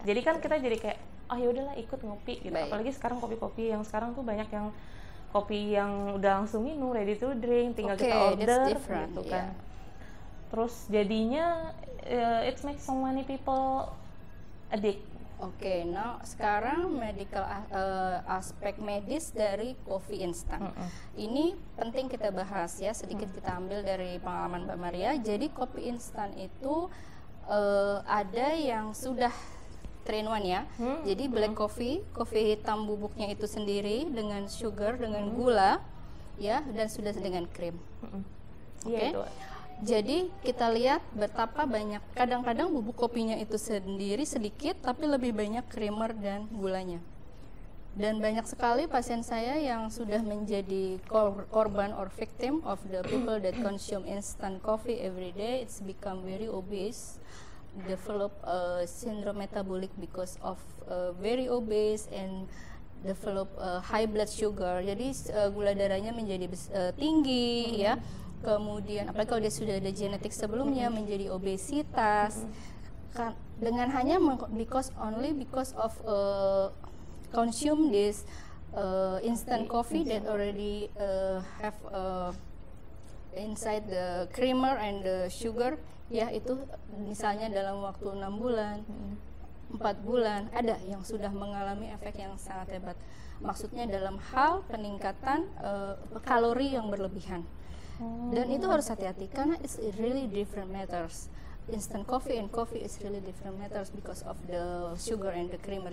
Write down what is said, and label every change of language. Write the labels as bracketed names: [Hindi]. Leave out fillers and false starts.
[Indonesian] Jadi kan kita jadi kayak, oh ya udahlah ikut ngopi gitu. Baik. Apalagi sekarang kopi-kopi yang sekarang tuh banyak yang kopi yang udah langsung minum, [English] ready to drink, [Indonesian] tinggal Oke, kita [English] that's order different, [Indonesian] gitu kan. iya. Terus jadinya [English] it makes so many people addict. [Indonesian] Oke, now sekarang medical aspek medis dari kopi instan. Ini penting kita bahas ya, sedikit kita ambil dari pengalaman Mbak Maria. Jadi kopi instan itu ada yang sudah 3-in-1 ya. Jadi black coffee, kopi hitam bubuknya itu sendiri dengan sugar, dengan gula, ya, dan sudah dengan krim. Iya Oke. itu. Jadi kita lihat betapa banyak, kadang-kadang bubuk kopinya itu sendiri sedikit tapi lebih banyak creamer dan gulanya. Dan banyak sekali pasien saya yang sudah menjadi korban [English] or victim of the people that consume instant coffee every day. It's become very obese, develop syndrome metabolic because of very obese and develop high blood sugar. [Indonesian] Jadi gula darahnya menjadi tinggi ya. Kemudian apalagi kalau dia sudah ada genetik sebelumnya menjadi obesitas dengan hanya [English] because of consume this instant coffee that already have inside the creamer and the sugar [Indonesian] ya, itu misalnya dalam waktu 6 bulan 4 bulan ada yang sudah mengalami efek yang sangat hebat, maksudnya dalam hal peningkatan kalori yang berlebihan. Dan itu harus hati-hati karena [English] it's really different matters. Instant coffee and coffee is really different matters because of the sugar and the creamer.